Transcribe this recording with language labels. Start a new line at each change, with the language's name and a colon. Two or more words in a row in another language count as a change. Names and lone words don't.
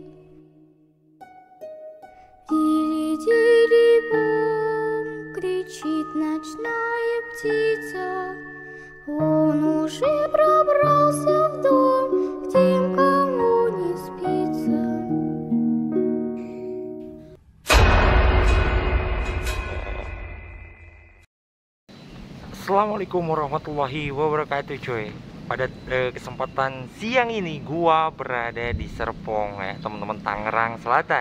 Russian: Тили-тили-бом, кричит ночная птица. Он уже пробрался в дом к тем, кому не спится.
Arabic: السلام عليكم ورحمة الله وبركاته, coy.
Indonesian: Pada kesempatan siang ini gua berada di Serpong ya, teman-teman, Tangerang Selatan.